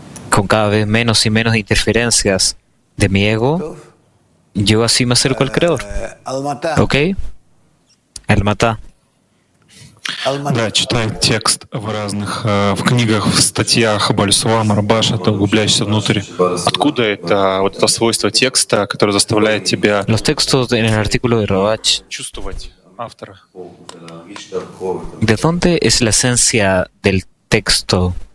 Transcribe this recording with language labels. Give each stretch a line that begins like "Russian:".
Spanish: Con cada vez menos y menos interferencias de mi ego, yo así me acerco al creador. ¿Ok? El Mata.
Russian: Да, читая текст в разных в книгах, в статьях Бальсуам, Рабаша, то углубляешься внутрь. Откуда это вот это свойство текста, которое заставляет тебя
Spanish: los textos en el artículo de Rabash,
Russian: чувствовать автора?
Spanish: ¿De dónde es la esencia del texto?